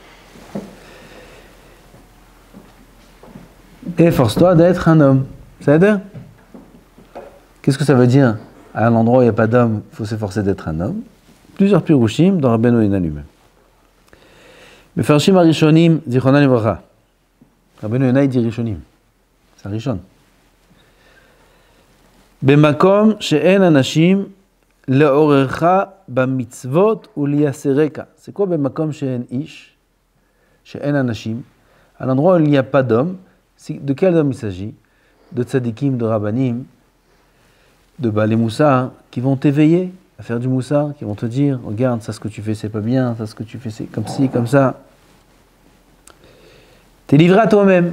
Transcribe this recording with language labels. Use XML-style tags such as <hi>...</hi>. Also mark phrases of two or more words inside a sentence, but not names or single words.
<fr>Efforce-toi d'être un homme. Ça aide? Qu'est-ce que ça veut dire? À un endroit où il n'y a pas d'homme, il faut s'efforcer d'être un homme. Plusieurs pirushim dans Rabbeinu Yonah lui-même.</fr> <he>מפרשים ראשונים, זכרונם לברכה.</he> <fr>Rabbeinu Yonah dit Rishonim. C'est Rishon.</fr> <he>במקום שאין אנשים לעוררך במצוות וליסרך.</he> <fr>C'est quoi</fr> <he>במקום שאין איש? שאין אנשים.</he> <fr>À l'endroit où il n'y a pas d'homme, de quel homme il s'agit? De tzadikim, de rabbanim, de</fr> <he>בעלי מוסר,</he> <fr>qui vont t'éveiller à faire du moussar, qui vont te dire, regarde, ça ce que tu fais c'est pas bien, ça ce que tu fais c'est comme ci, comme ça. T'es livré à toi-même.</fr>